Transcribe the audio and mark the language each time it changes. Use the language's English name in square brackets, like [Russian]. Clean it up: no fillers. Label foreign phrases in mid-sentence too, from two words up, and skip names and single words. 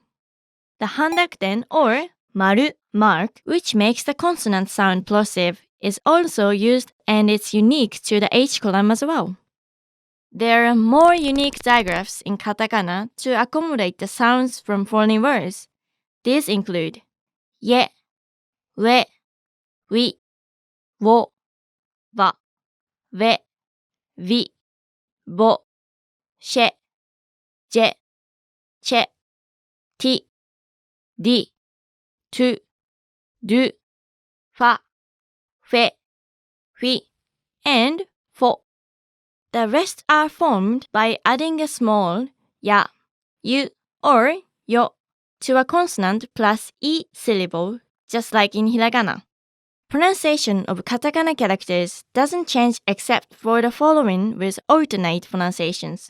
[English] The handakten or maru mark, which makes the consonant sound plosive, is also used and it's unique to the H column as well. There are more unique digraphs in katakana to accommodate the sounds from foreign words. These include ye, we, wi, wo, wa, we, vi, bo, she, je, che, ti, di, tu, du, fa, fe, fi, and fo. The rest are formed by adding a small ya, yu, or yo to a consonant plus e syllable, just like in hiragana. Pronunciation of katakana characters doesn't change except for the following with alternate pronunciations.